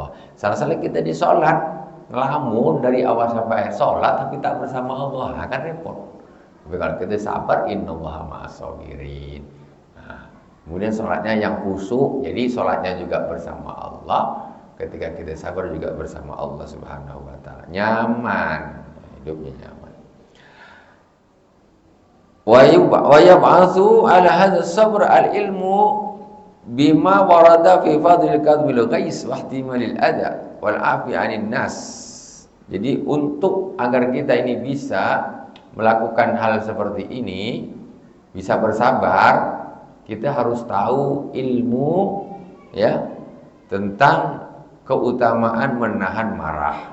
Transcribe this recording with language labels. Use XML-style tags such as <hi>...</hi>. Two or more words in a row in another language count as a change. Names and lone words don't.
<id>Salah-salah kita di sholat, ngelamun dari awal sampai akhir sholat, tapi tak bersama Allah, akan repot. Tapi kalau kita sabar,</id> <ar>إن الله مع الصابرين.</ar> <id>Kemudian sholatnya yang khusyuk, jadi sholatnya juga bersama Allah. Ketika kita sabar juga bersama Allah</id> <ar>سبحانه وتعالى.</ar> <id>Nyaman, hidupnya nyaman.</id> <ar>ويبعث على هذا الصبر العلم بما ورد في فضل كظم الغيظ واحتمال الأذى والعفو عن الناس.</ar> <id>Jadi untuk agar kita ini bisa melakukan hal seperti ini, bisa bersabar, kita harus tahu ilmu ya tentang keutamaan menahan marah.</id>